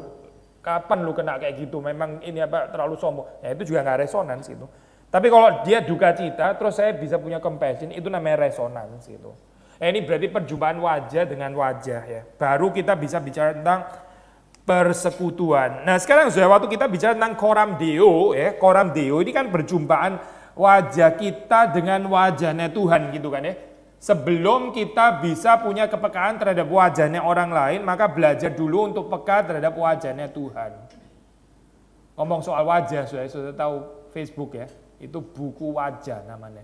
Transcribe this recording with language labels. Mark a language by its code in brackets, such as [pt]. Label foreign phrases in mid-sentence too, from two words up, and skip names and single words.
[id] Kapan lu kena kayak gitu? Memang ini apa terlalu sombong? Ya itu juga nggak resonans gitu. Tapi kalau dia duka cita, terus saya bisa punya compassion, itu namanya resonans gitu. Ini berarti perjumpaan wajah dengan wajah ya. Baru kita bisa bicara tentang persekutuan. Nah sekarang sudah waktu kita bicara tentang [la] coram Deo [id] ya, [la] coram Deo [id] ini kan perjumpaan wajah kita dengan wajahnya Tuhan gitu kan ya. Sebelum kita bisa punya kepekaan terhadap wajahnya orang lain, maka belajar dulu untuk peka terhadap wajahnya Tuhan. Ngomong soal wajah, sudah tahu Facebook ya, itu buku wajah namanya.